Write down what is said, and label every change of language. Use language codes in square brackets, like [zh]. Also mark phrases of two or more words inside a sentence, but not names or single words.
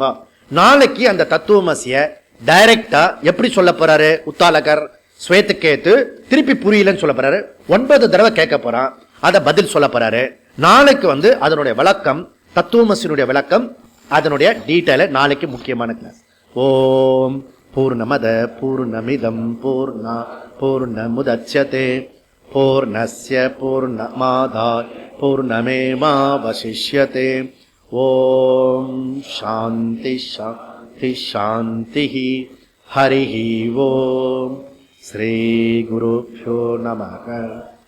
[ta] நாளைக்கு அந்த தத்துவமசிய டைரக்டா எப்படி சொல்ல போறாரு உத்தாலகர், ஸ்வேதகேது திருப்பி புரியலன்னு சொல்ல போறாரு. 9 தடவை கேட்க போறான், அத பதில் சொல்ல போறாரு. நாளைக்கு அதனுடைய விளக்கம், தத்துவமசியினுடைய விளக்கம், அதனுடைய டீடைல நாளைக்கு முக்கியமான கிளாஸ். [sa] ॐ पूर्णमदः पूर्णमिदं पूर्णात् पूर्णमुदच्यते पूर्णस्य पूर्णमादाय पूर्णमेवावशिष्यते. ॐ शान्तिः शान्तिः शान्तिः. हरिः ॐ। श्री गुरुभ्यो नमः.